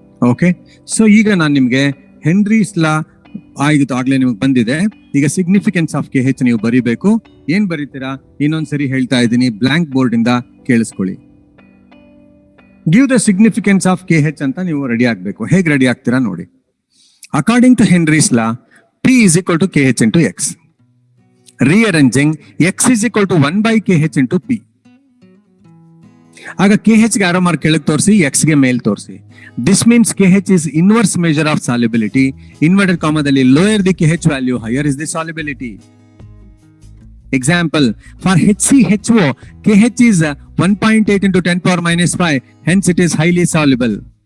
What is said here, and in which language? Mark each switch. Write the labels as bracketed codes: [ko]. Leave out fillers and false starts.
[kn] Okay, so ಈಗ ನಾನು ನಿಮ್ಗೆ ಹೆನ್ರೀಸ್ ಲಾ ಆಗಿತ್ತು ಆಗ್ಲೇ ನಿಮ್ಗೆ ಬಂದಿದೆ. ಈಗ ಸಿಗ್ನಿಫಿಕೆನ್ಸ್ ಆಫ್ KH ನೀವು ಬರೀಬೇಕು. ಏನ್ ಬರೀತೀರಾ ಇನ್ನೊಂದ್ಸರಿ ಹೇಳ್ತಾ ಇದ್ದೀನಿ, ಬ್ಲಾಂಕ್ ಬೋರ್ಡ್ ಇಂದ ಕೇಳಿಸ್ಕೊಳ್ಳಿ. [en] give the significance of KH [kn] ಅಂತ ನೀವು ರೆಡಿ ಆಗ್ಬೇಕು. ಹೇಗೆ ರೆಡಿ ಆಗ್ತೀರಾ ನೋಡಿ. [en] According to Henry's law, P is equal to KH into X. Rearranging, X is equal to 1/KH into P. [kn] ಆಗ KH ಗೆ ಆರೋ ಮಾರ್ಕ್ ಕೆಳಗೆ ತೋರಿಸಿ, X ಗೆ ಮೇಲ್ ತೋರಿಸಿ. [en] This means KH is inverse measure of solubility. [kn] Inverted ಕಾಮದಲ್ಲಿ [en] lower the KH value, higher is the solubility. Example, for HCHO, KH is 1.8 into 10⁻⁻5, hence it is highly soluble.